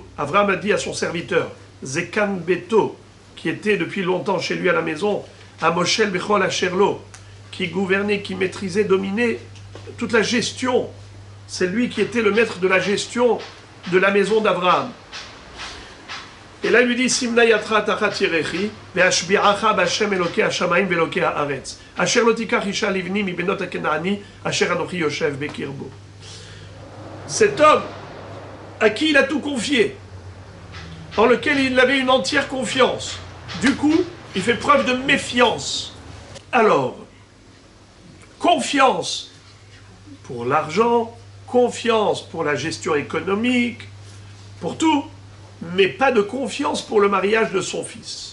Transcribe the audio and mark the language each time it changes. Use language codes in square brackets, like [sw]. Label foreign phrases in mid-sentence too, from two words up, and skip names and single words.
[fr] Abraham a dit à son serviteur, [he] זקן ביתו, [fr] qui était depuis longtemps chez lui à la maison, à [he] מושל בכל אשר לו, [fr] qui gouvernait, qui maîtrisait, dominait toute la gestion. C'est lui qui était le maître de la gestion de la maison d'Abraham. Et là, il lui dit, [he] שים נא ידך תחת ירכי, ואשביעך בה' אלהי השמים ואלהי הארץ. אשר לא תקח אשה לבני מבנות הכנעני, אשר אנכי יושב בקרבו. [fr] Cet homme, à qui il a tout confié, en lequel il avait une entière confiance, du coup, il fait preuve de méfiance. Alors, confiance pour l'argent, confiance pour la gestion économique, pour tout, mais pas de confiance pour le mariage de son fils.